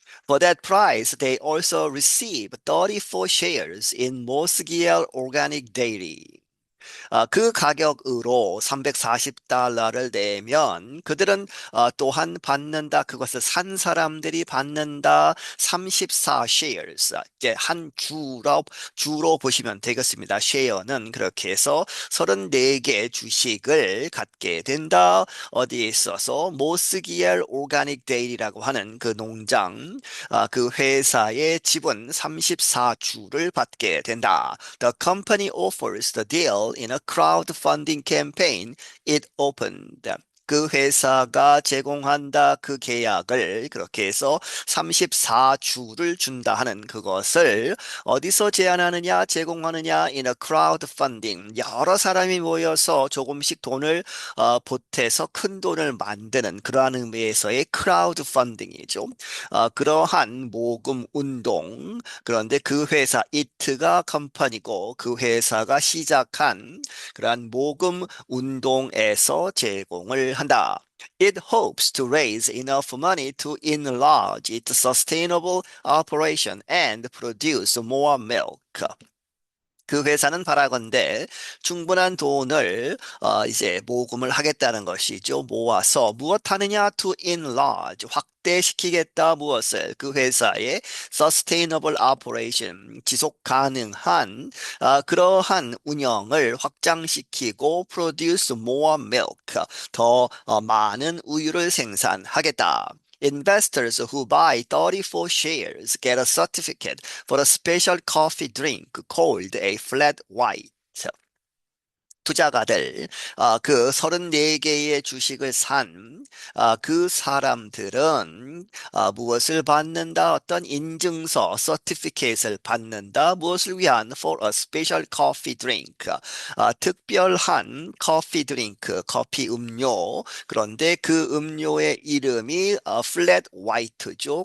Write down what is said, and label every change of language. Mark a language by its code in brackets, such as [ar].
[en] For that price, they also receive 34 shares in Mosgiel Organic Dairy. [ko] 그 가격으로 340달러를 내면 그들은 또한 받는다. 그것을 산 사람들이 받는다. [en] 34 shares. [ko] 이제 한 주로 보시면 되겠습니다. 쉐어는 그렇게 해서 34개 주식을 갖게 된다. 어디에 있어서 모스기엘 오가닉 데일이라고 하는 그 농장, 그 회사의 지분 34주를 받게 된다. [en] The company offers the deal in a crowdfunding campaign it opened. [ko] 그 회사가 제공한다 그 계약을 그렇게 해서 34주를 준다 하는 그것을 어디서 제안하느냐 제공하느냐 [en] in a crowdfunding [ko] 여러 사람이 모여서 조금씩 돈을 보태서 큰 돈을 만드는 그러한 의미에서의 crowdfunding이죠. 그러한 모금 운동 그런데 그 회사 이트가 컴퍼니고 그 회사가 시작한 그러한 모금 운동에서 제공을 한다. [en] It hopes to raise enough money to enlarge its sustainable operation and produce more milk. [ko] 그 회사는 바라건대 충분한 돈을 이제 모금을 하겠다는 것이죠. 모아서 무엇 하느냐? [en] To enlarge, [ko] 확대시키겠다. 무엇을? 그 회사의 [en] sustainable operation, [ko] 지속 가능한 그러한 운영을 확장시키고 [en] produce more milk, [ko] 더 많은 우유를 생산하겠다. [en] Investors who buy 34 shares get a certificate for a special coffee drink called a flat white. [ko] 투자가들, 그 34개의 주식을 산, 그 사람들은, 무엇을 받는다? 어떤 인증서, 서티피케이트를 받는다. 무엇을 위한? [en] For a special coffee drink. [ko] 특별한 커피 드링크, 커피 음료. 그런데 그 음료의 이름이 flat white죠.